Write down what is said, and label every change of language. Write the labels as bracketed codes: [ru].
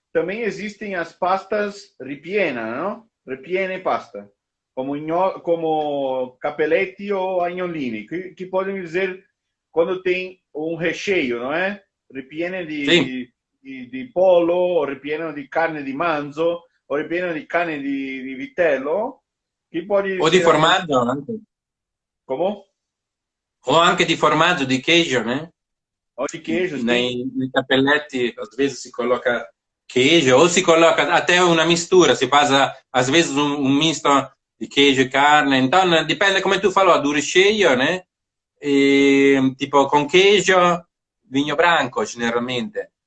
[pt] Também existem as pastas ripiena, não? Ripiena e pasta. Como capelletti ou agnolini, que podem dizer quando tem um recheio, não é? [it] Ripiene di pollo, o ripieno di carne di manzo, o ripieno di carne di vitello. O di formaggio anche. Come? O anche di formaggio, di queijo, né? O di queijo, sim. [pt] Nei capelletti, às vezes [it] si coloca [pt] queijo, ou si coloca até uma mistura, si faz às vezes um misto di queijo e carne. Então, dipende, come tu falou, do recheio, né? E, tipo, com queijo, vinho branco, generalmente.